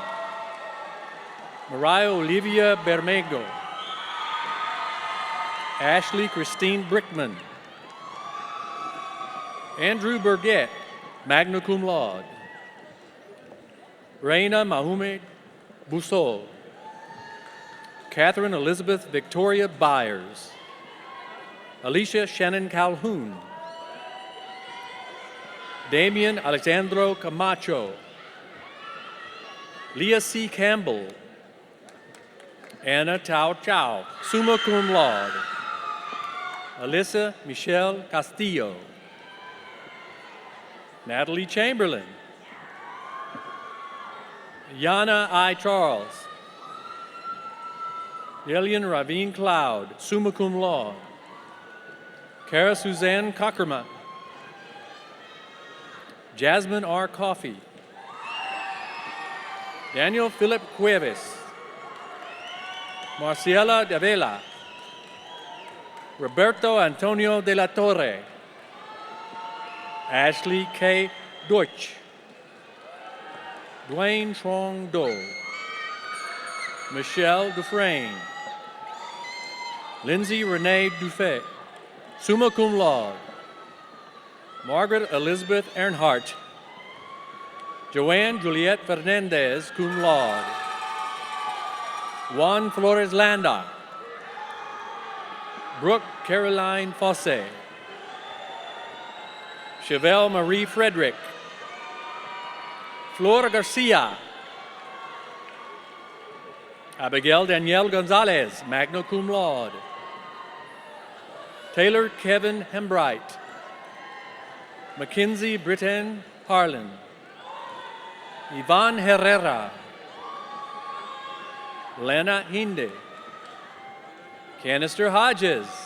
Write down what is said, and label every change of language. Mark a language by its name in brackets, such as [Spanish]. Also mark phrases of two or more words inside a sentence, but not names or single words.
[English] Mariah Olivia Bermego, Ashley Christine Brickman, Andrew Burgett, [Latin] magna cum laude. [English] Reina Mahume Busol. Catherine Elizabeth Victoria Byers. Alicia Shannon Calhoun. Damian Alexandro Camacho. Leah C. Campbell. Anna Tao Chow, [Latin] summa cum laude. [English] Alyssa Michelle Castillo. Natalie Chamberlain. Yana I. Charles. Lillian Ravine Cloud, [Latin] summa cum laude. [English] Cara Suzanne Cockerman. Jasmine R. Coffey. Daniel Philip Cuevas. Marciela de Vela. Roberto Antonio de la Torre. Ashley K. Deutsch. Dwayne Trong Do. Michelle Dufresne. Lindsay Renee Dufay, [Latin] summa cum laude. [English] Margaret Elizabeth Earnhardt. Joanne Juliette Fernandez, [Latin] cum laude. [English] Juan Flores Landa. Brooke Caroline Fosse. Chevelle Marie Frederick. Flor Garcia. Abigail Danielle Gonzalez, [Latin] magna cum laude. [English] Taylor Kevin Hembright. Mackenzie Britton Harlan. Yvonne Herrera. Lena Hinde. Canister Hodges.